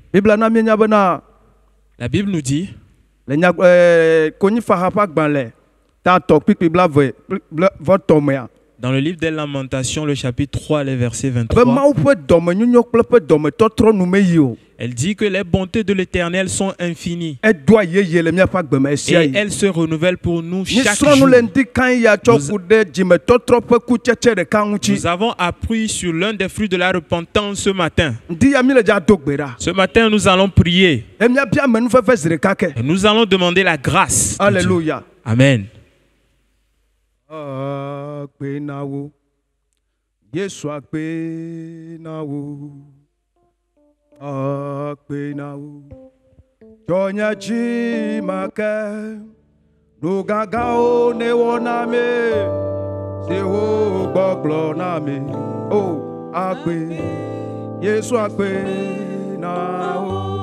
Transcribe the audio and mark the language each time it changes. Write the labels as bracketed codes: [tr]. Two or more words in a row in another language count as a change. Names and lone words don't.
[fr] La Bible nous dit dans le livre des Lamentations, le chapitre 3, le verset 23, elle dit que les bontés de l'Éternel sont infinies et elles se renouvellent pour nous chaque jour. Nous avons appris sur l'un des fruits de la repentance ce matin. Ce matin, nous allons prier et nous allons demander la grâce. Alléluia. Amen. [ee] Tonya chimake Nugagao ne woname Sewo gbogbo name Oh akpe Yesu akpe na o